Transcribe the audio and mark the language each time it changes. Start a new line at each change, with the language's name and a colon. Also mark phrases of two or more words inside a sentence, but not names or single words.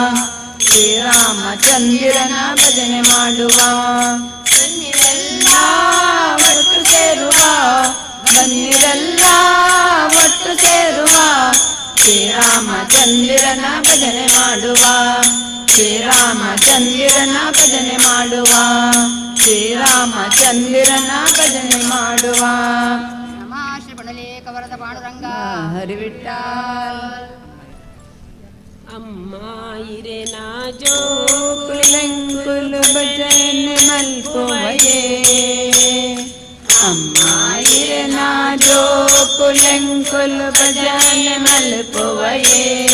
Kannada: ಶ್ರೀರಾಮಚಂದಿರನ ಭಜನೆ ಮಾಡುವ ಬನ್ನಿರೆಲ್ಲ ಒಟ್ಟು ಸೇರುವ ಬನ್ನಿರೆಲ್ಲ ಒಟ್ಟು ಸೇರುವ ಶ್ರೀರಾಮಚಂದಿರನ ಭಜನೆ ಮಾಡುವ ಶ್ರೀರಾಮಚಂದಿರನ ಭಜನೆ ಮಾಡುವ ಶ್ರೀರಾಮಚಂದಿರನ ಭಜನೆ ಮಾಡುವ ಹರಿವಿಠಲ್
Tulu: ಅಮ್ಮ ಇರೆನಾ ಜೋ ಕುಲಂಕುಲು ಭಜನೆ ಮಲ್ಪುವಯೇ ಅಮ್ಮ ಇರೆನಾ ಜೋ ಕುಲಂಕುಲು ಭಜನೆ ಮಲ್ಪುವಯೇ